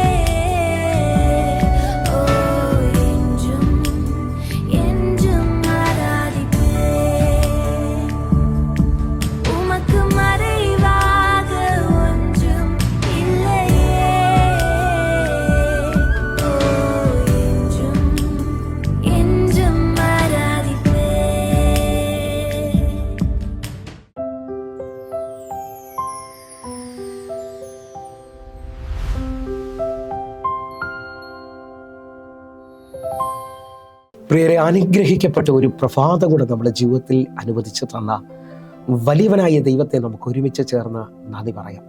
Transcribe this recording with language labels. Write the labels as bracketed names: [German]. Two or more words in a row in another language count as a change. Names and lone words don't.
[Tamil] ஓ, என்றும் என்றும் ஆராதிப்பே. உமக்கு மறைவாக ஒன்றும் இல்லையே. ஓ, என்றும் என்றும் ஆராதிப்பே. [Malayalam] പ്രിയരെ, അനുഗ്രഹിക്കപ്പെട്ട ഒരു പ്രഭാതം കൂടെ നമ്മുടെ ജീവിതത്തിൽ അനുവദിച്ചു തന്ന വലിയവനായ ദൈവത്തെ നമുക്ക് ഒരുമിച്ച് ചേർന്ന് നന്ദി പറയാം.